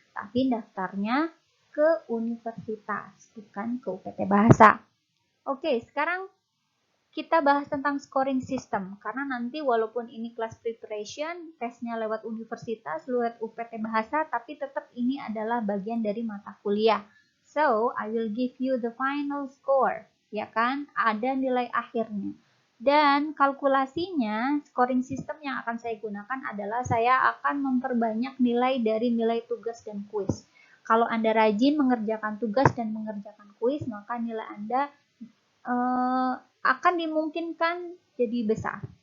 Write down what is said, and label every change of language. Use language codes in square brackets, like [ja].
[id] Tapi daftarnya ke universitas, bukan ke UPT Bahasa. Oke, sekarang kita bahas tentang scoring system, karena nanti walaupun ini class preparation, tesnya lewat universitas, lewat UPT Bahasa, tapi tetap ini adalah bagian dari mata kuliah. [en] So, I will give you the final score, [id] ya kan? Ada nilai akhirnya. Dan kalkulasinya, scoring system yang akan saya gunakan adalah saya akan memperbanyak nilai dari nilai tugas dan kuis. Kalau Anda rajin mengerjakan tugas dan mengerjakan kuis, maka nilai Anda akan dimungkinkan jadi besar.